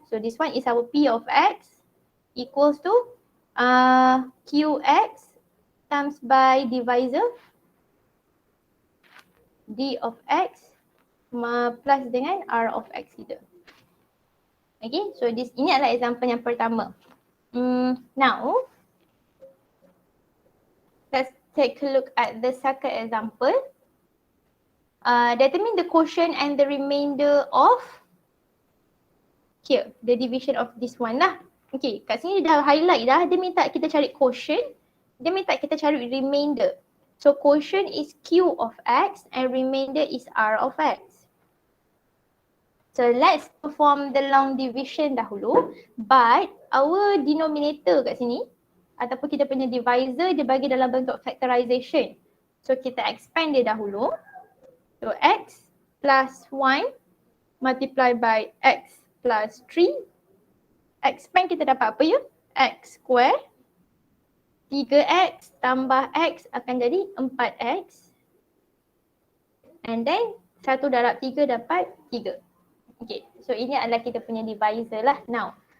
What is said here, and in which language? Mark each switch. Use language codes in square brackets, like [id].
[en] So this one is our P of x equals to qx times by divisor d of x plus dengan r of x kita. [ms] Okay, so ini adalah example yang pertama. [en] Now, let's take a look at the second example. Determine the quotient and the remainder of here, the division of this one lah. [ms] Okay, kat sini dia dah highlight dah. Dia minta kita cari quotient. Dia minta kita cari remainder. [en] So quotient is Q of X and remainder is R of X. So let's perform the long division dahulu, but our denominator [ms] kat sini ataupun kita punya [en] divisor [ms] dia bagi dalam bentuk [en] factorization. [ms] So kita expand dia dahulu. [en] So X plus 1 multiplied by X plus 3. [ms] Expand kita dapat apa ya? X square. 3X tambah X akan jadi 4X. And then 1 darab 3 dapat 3. Okay, so ini adalah kita punya divisor lah now.